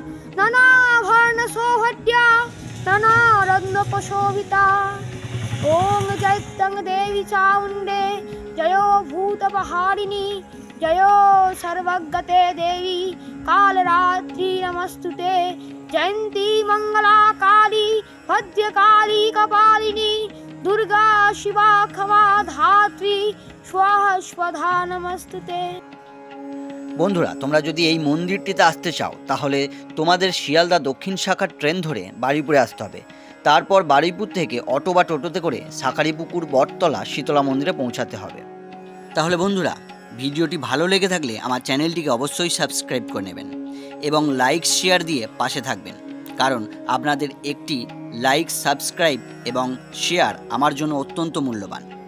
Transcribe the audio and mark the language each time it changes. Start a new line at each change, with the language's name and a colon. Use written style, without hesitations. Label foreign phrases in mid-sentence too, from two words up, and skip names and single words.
Sanskrit: नानाभरणशोभट्या नानारत्नपशोभिता ॐ जयतं देवी चामुण्डे जयो भूतपहारिणी जयो सर्वगते देवी कालरात्रि नमस्तुते जयन्ती मंगला काली भद्रकाली कपालिनी दुर्गा शिवा क्षमा धात्री स्वाहा स्वधा नमस्तुते।
Bangla: বন্ধুরা, তোমরা যদি এই মন্দিরটিতে আসতে চাও তাহলে তোমাদের শিয়ালদা দক্ষিণ শাখার ট্রেন ধরে বারুইপুরে আসতে হবে। তারপর বারুইপুর থেকে অটো বা টোটোতে করে শাঁখারীপুকুর বটতলা শীতলা মন্দিরে পৌঁছাতে হবে। তাহলে বন্ধুরা, ভিডিওটি ভালো লেগে থাকলে আমার চ্যানেলটিকে অবশ্যই সাবস্ক্রাইব করে নেবেন এবং লাইক শেয়ার দিয়ে পাশে থাকবেন, কারণ আপনাদের একটি লাইক, সাবস্ক্রাইব এবং শেয়ার আমার জন্য অত্যন্ত মূল্যবান।